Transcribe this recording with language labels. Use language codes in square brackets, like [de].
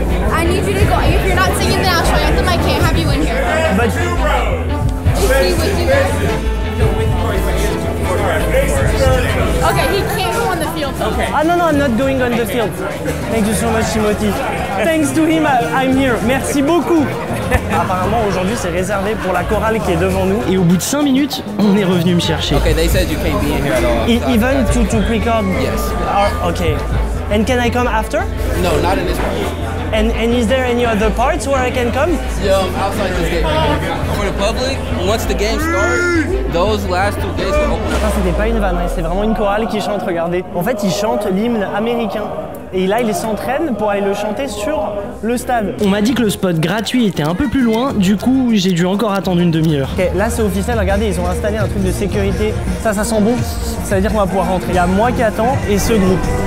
[en] I need you to go. If you're not singing, then I'll show you at the mic. Can't have you in here. But Is he with you guys? Okay, he can't go on the field. Okay. no, I'm not going on the field. Thank you so much, Timothy. Thanks to him, I'm here. [fr] Merci beaucoup. Apparemment, aujourd'hui, c'est réservé pour la chorale qui est devant nous. Et au bout de 5 minutes, on est revenu me chercher. [en] Okay, they said you can't be in here at all. Even to record? Yes. Okay. And can I come after? No, not in this part. And is there any other parts where I can come? Outside this gate. For the public, once the game starts, those last 2 gates will open up. [fr] C'était pas une vanne, c'est vraiment une chorale qui chante, regardez. En fait, ils chantent l'hymne américain. Et là, ils s'entraînent pour aller le chanter sur le stade. On m'a dit que le spot gratuit était un peu plus loin, du coup, j'ai dû encore attendre une demi-heure. Ok, là c'est officiel, regardez, ils ont installé un truc de sécurité. Ça sent bon, ça veut dire qu'on va pouvoir rentrer. Il y a moi qui attends et ce groupe.